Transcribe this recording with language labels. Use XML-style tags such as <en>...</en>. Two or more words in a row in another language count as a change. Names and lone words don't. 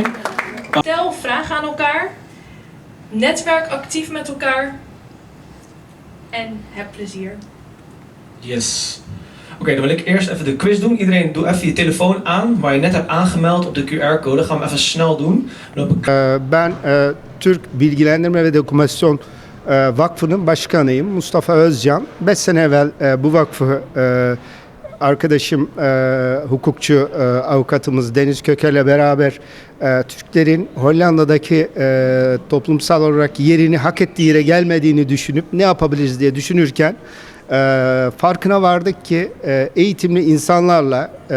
<nl>Stel vragen aan elkaar. Netwerk actief met elkaar. En heb plezier. Yes. Oké, dan wil ik eerst even de quiz doen. Iedereen doe even je telefoon aan, waar je net hebt aangemeld op de QR-code. Gaan we even snel doen.</nl> <tr>Ben Türk Bilgilendirme ve Dokümasyon Vakfı'nın başkanıyım. Mustafa Özcan. 5 sene evvel bu vakfı arkadaşım hukukçu avukatımız Deniz Köker'le beraber Türklerin Hollanda'daki toplumsal olarak yerini hak ettiği yere gelmediğini düşünüp ne yapabiliriz diye düşünürken farkına vardık ki eğitimli insanlarla</tr>